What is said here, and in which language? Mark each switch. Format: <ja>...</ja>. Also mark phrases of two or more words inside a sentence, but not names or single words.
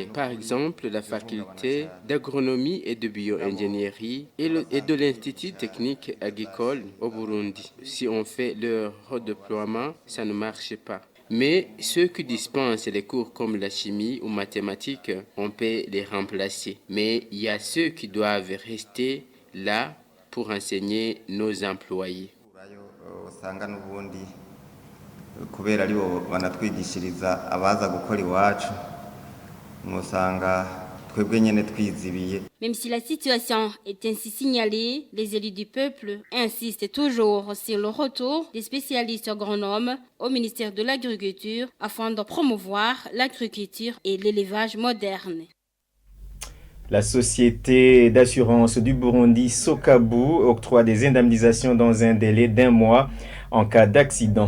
<fr>Par exemple, la faculté d'agronomie et de bio-ingénierie et de l'Institut technique agricole au Burundi. Si on fait leur redéploiement, ça ne marche pas. Mais ceux qui dispensent les cours comme la chimie ou mathématiques, on peut les remplacer. Mais il y a ceux qui doivent rester là pour enseigner nos employés.</fr> <rn>Kubera aribo banatwigishiriza abaza gukora iwacu musanga twebwe nyene twizibiye.</rn> <fr>Même si la situation est ainsi signalée, les élus du peuple insistent toujours sur le retour des spécialistes agronomes au ministère de l'Agriculture afin de promouvoir l'agriculture et l'élevage moderne. La société d'assurance du Burundi, Sokabu, octroie des indemnisations dans un délai d'1 mois en cas d'accident.</fr>